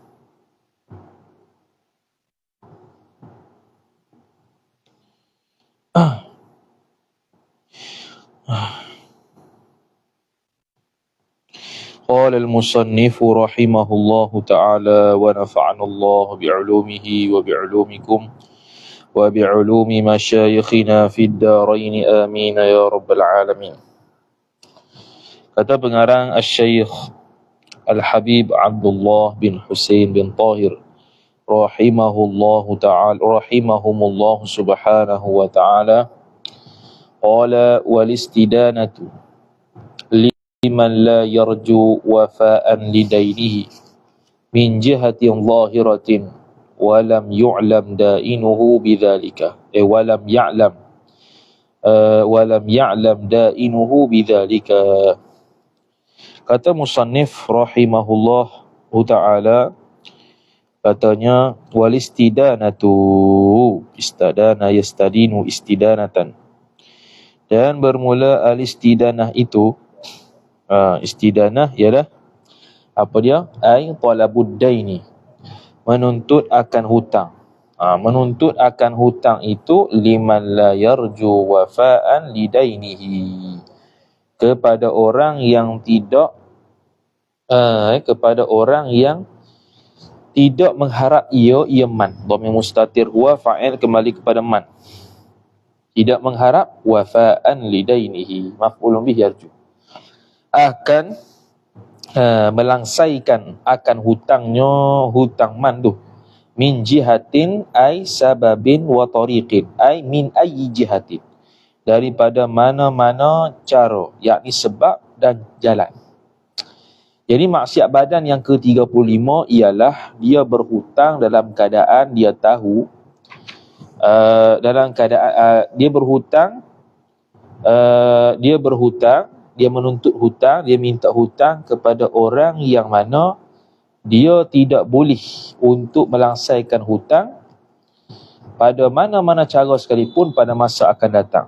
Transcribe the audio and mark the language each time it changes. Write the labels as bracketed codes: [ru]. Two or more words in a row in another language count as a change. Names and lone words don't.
[ar] قال المصنف رحمه الله تعالى ونفعنا الله بعلومه وبعلومكم وبعلوم مشايخنا في الدارين آمين يا رب العالمين. [ms] Kata pengarang Al-Syeikh Al-Habib Abdullah bin Husain bin [ar] طاهر رحمه الله تعالى رحمهم الله سبحانه وتعالى قال والاستدانة لمن لا يرجو وفاء لدينه من جهة ظاهرة ولم يعلم دائنه بذلك ولم يعلم دائنه بذلك. Kata musannif رحمه الله تعالى, katanya والاستدانة استدان يستدين استدانة, [ms] dan bermula al istidanah itu, istidanah ialah apa dia? [ar] أي طلب الدين, [ms] menuntut akan hutang. Menuntut akan hutang itu [ar] لمن لا يرجو وفاء لدينه, [ms] kepada orang yang tidak tidak mengharap ia man. [ar] ضمير مستتر هو فاعل [ms] kembali kepada [ar] man. [ms] Tidak mengharap [ar] وفاء لدينه مفعول به يرجو, [ms] akan melangsaikan akan hutangnya, hutang man tu, [ar] من جهة أي سبب وطريق أي من أي جهة, [ms] daripada mana-mana cara, yakni sebab dan jalan. Jadi maksiat badan yang ke-35 ialah dia berhutang dalam keadaan dia tahu, dalam keadaan dia berhutang, dia menuntut hutang, dia minta hutang kepada orang yang mana dia tidak boleh untuk melangsaikan hutang pada mana-mana cara sekalipun pada masa akan datang.